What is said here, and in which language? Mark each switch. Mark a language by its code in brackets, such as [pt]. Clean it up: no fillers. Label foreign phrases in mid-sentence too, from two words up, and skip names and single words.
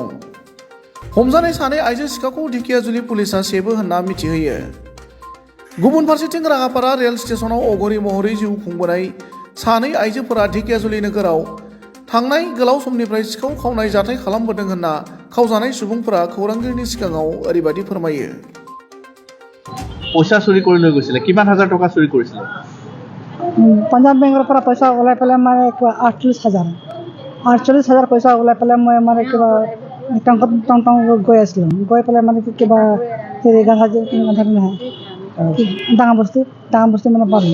[brx] हमजानाय सानै आइजो सिखावखौ धेकियाजुलि पुलिसा सेबो होनना मिथिहोयो। गुबुन फारसेथिं राङापारा रेल स्टेशनाव अघरी महरै जिउ खुंबोनाय सानै आइजोफोरा धेकियाजुलि नोगोराव थांनाय गोलाव समनिफ्राय सिखाव खावनाय जाथाय खालामबोदों होनना खावजानाय सुबुंफोरा खौरांगिरिनि सिगाङाव ओरैबायदि फोरमायो। [as] পইচা চুৰি কৰি লৈ গৈছিলে, কিমান হাজাৰ টকা চুৰি কৰিছিলে? পাঞ্জাব বেংকৰ পৰা পইচা ওলাই পেলাই মানে 48,000 পইচা ওলাই পেলাই মই মানে কিবা টমটম গৈ আছিলোঁ। গৈ পেলাই মানে কিবা হেৰি নহয় ডাঙৰ বস্তু মানে পালোঁ।